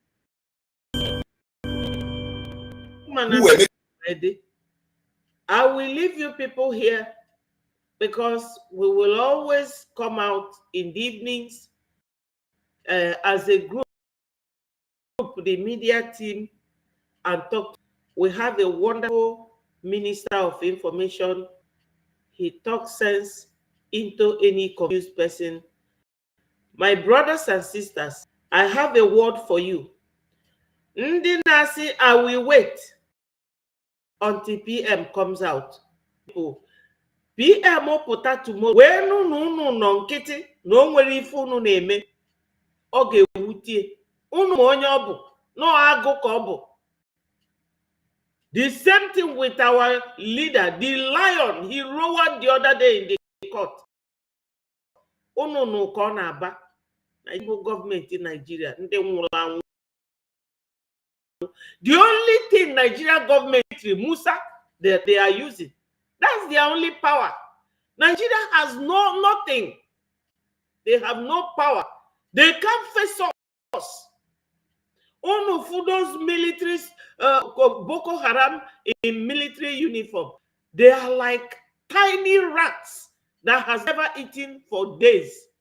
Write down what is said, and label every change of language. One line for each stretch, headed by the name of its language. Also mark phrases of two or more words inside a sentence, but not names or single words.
English: I will leave you people here because we will always come out in the evenings as a group, the media team, and talk. We have a wonderful Minister of Information. He talks sense into any confused person. My brothers and sisters, I have a word for you.
Igbo: Ndị na-asị,
English: I will wait until PM comes out.
Igbo: PM pụta tomorrow wee nụ na unu nọ nkịtị na o nwere ife unu na-eme, ọ ga-ewutie unu ma onye ọ bụ na agụ ka ọ bụ.
English: The same thing with our leader, the lion. He roared the other day in the court.
Igbo: Unu nụ ka ọ na-aba na Igbo gọọmenti Nigeria ndị nwụrụ anwụ.
English: The only thing Nigeria government, Musa, that they are using, that's their only power. Nigeria has nothing. They have no power. They can't face us. One of those militaries, Boko Haram in military uniform, they are like tiny rats that has never eaten for days.